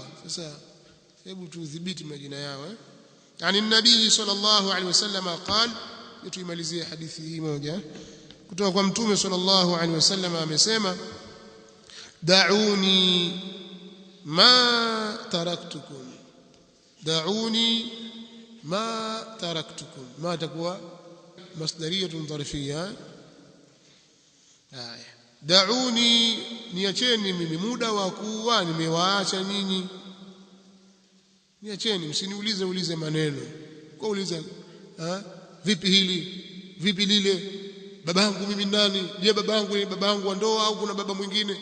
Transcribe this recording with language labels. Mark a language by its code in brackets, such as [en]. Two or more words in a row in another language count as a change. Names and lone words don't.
[sw] Sasa hebu tudhibiti majina yao. Yani nabii [ar] صلى الله عليه وسلم [sw] قال, tuimalizie hadithi hii moja kutoka kwa Mtume [ar] صلى الله عليه وسلم [sw] amesema, [ar] دعوني ما تركتكم ما تكوى مصدرية ظرفية. [sw] دعوني niacheni mimi muda wa kuwa nimewaacha nyinyi. Niacheni, msiniulize maneno. Kwa uliza vipi hili vipi lile, babangu mimi nani, je babangu ni babangu wa ndoa au kuna baba mwingine?